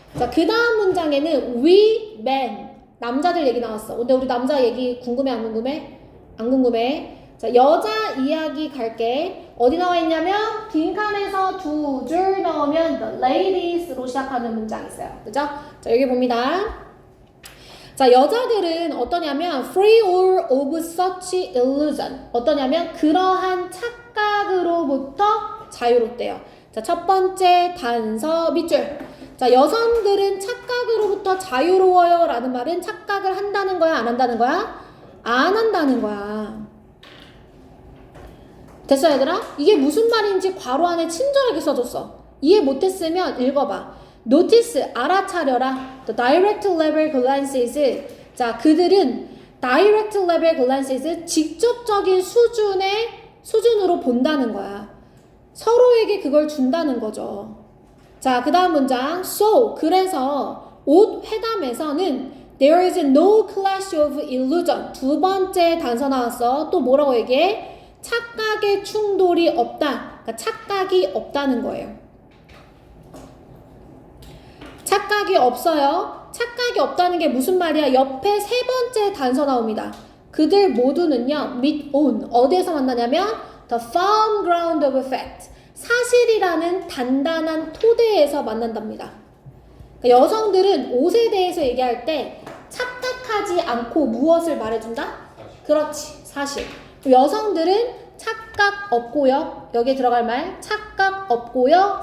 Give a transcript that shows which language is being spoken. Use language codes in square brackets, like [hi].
[ko] 자, 그 다음 문장에는 [en] we men, [ko] 남자들 얘기 나왔어. 근데 우리 남자 얘기 궁금해, 안 궁금해? 안 궁금해. 자, 여자 이야기 갈게. 어디 나와 있냐면 빈칸에서 두 줄 넣으면 [en] the ladies [ko] 로 시작하는 문장 있어요. 그죠? 자, 여기 봅니다. 자, 여자들은 어떠냐면 [en] free or of such illusion. [ko] 어떠냐면 그러한 착각으로부터 자유롭대요. 자, 첫 번째 단서 밑줄. 자, 여성들은 착각으로부터 자유로워요 라는 말은 착각을 한다는 거야, 안 한다는 거야? 안 한다는 거야. 됐어, 얘들아? 이게 무슨 말인지 괄호 안에 친절하게 써줬어. 이해 못했으면 읽어봐. [en] Notice, [ko] 알아차려라. [en] The direct level glances. [ko] 자, 그들은 [en] direct level glances, [ko] 직접적인 수준으로 본다는 거야. 서로에게 그걸 준다는 거죠. 자, 그 다음 문장. [en] So, [ko] 그래서 옷 회담에서는 [en] there is no clash of illusion. [ko] 두 번째 단서 나왔어. 또 뭐라고 얘기해? 착각의 충돌이 없다. 그러니까 착각이 없다는 거예요. 착각이 없어요. 착각이 없다는 게 무슨 말이야? 옆에 세 번째 단서 나옵니다. 그들 모두는요, [en] meet on. [ko] 어디에서 만나냐면 [en] the firm ground of fact. [ko] 사실이라는 단단한 토대에서 만난답니다. 그러니까 여성들은 옷에 대해서 얘기할 때 착각하지 않고 무엇을 말해준다? 그렇지, 사실. 여성들은 착각 없고요. 여기에 들어갈 말 착각 없고요.